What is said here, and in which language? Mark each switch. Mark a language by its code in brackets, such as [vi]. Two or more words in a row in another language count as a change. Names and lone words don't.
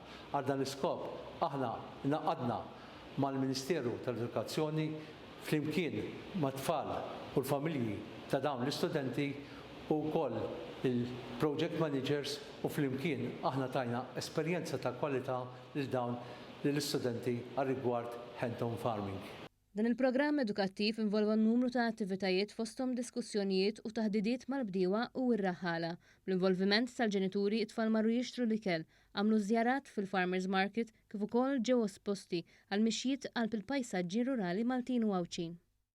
[mt] Għal dan l-iskop aħna naqadna mal-Ministeru tal-Edukazzjoni flimkien mat-tfal u l-familji ta' dawn l-istudenti u wkoll il- [en] project managers [mt] u flimkien aħna tajna esperjenza ta' kwalità lil dawn lill-istudenti għar-rigward [en] hands-on farming. [mt] Dan il-programm edukattiv involva numru ta' attivitajiet fosthom diskussjonijiet u taħdidiet mal-bdiewa u r-raħħala. Bl-involviment tal-ġenituri it-tfal marru jixtru l-ikel, għamlu żjarat fil- [en] farmers market [mt] kif ukoll ġew esposti għal mixjiet qalb il-pajsaġġi rurali Maltin u Għawċin.